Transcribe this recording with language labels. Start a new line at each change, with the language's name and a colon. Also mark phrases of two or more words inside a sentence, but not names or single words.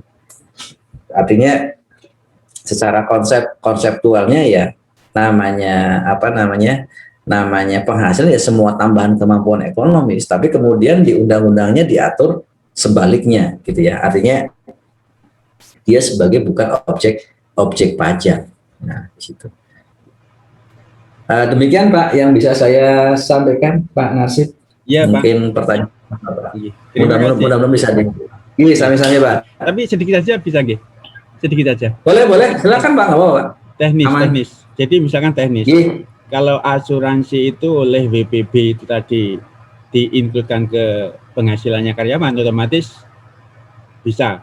Indonesian: Artinya secara konseptualnya ya namanya penghasilan ya semua tambahan kemampuan ekonomis, tapi kemudian di undang-undangnya diatur sebaliknya gitu ya, artinya dia sebagai bukan objek pajak. Nah situ. Demikian Pak yang bisa saya sampaikan Pak Narsib. Iya Pak. Mungkin pertanyaan mudah-mudahan bisa ini sami-sami Pak. Tapi sedikit saja bisa nggih? Sedikit aja. Boleh, silakan Pak, nggak apa-apa. Teknis. Jadi misalkan teknis. Kalau asuransi itu oleh WPB itu tadi diinkludkan ke penghasilannya karyawan, otomatis bisa.